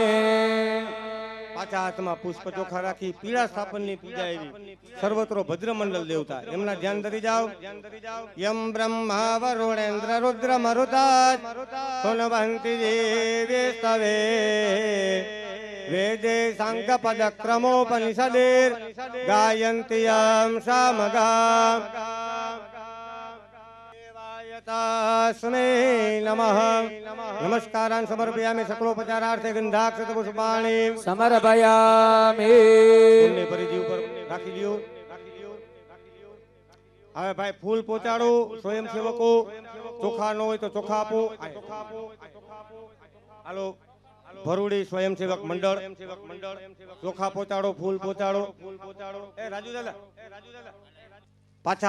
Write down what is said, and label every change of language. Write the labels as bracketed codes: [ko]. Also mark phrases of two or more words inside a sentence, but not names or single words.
[gu] પાછા હાથમાં પુષ્પ ચોખા રાખી પીળા સ્થાપનની પૂજા આવી. સર્વત્રો ભદ્ર મંડળ દેવતા એમના ધ્યાન ધરી જાઓ. [sa] यम ब्रह्मा वरुणेन्द्र रुद्र मरुता सोनवंती देवी स्तवे वेदे साङ्गपद क्रमोपनिषदेर् गायन्ति यं सामगा देवायतास्मै नमः नमस्कारान् समर्पयामि सकलोपचारार्थे गंधाक्षत पुष्पाणि समर्पयामि [gu] ફૂલને પરિધિ ઉપર રાખી લ્યો હવે ભાઈ ફૂલ પહોંચાડો સ્વયંસેવકો ચોખા ન હોય તો ચોખા આપો હાલો ભરૂડી સ્વયંસેવક મંડળ ચોખા પહોંચાડો ફૂલ પહોંચાડો એ રાજુ દાદા પાછા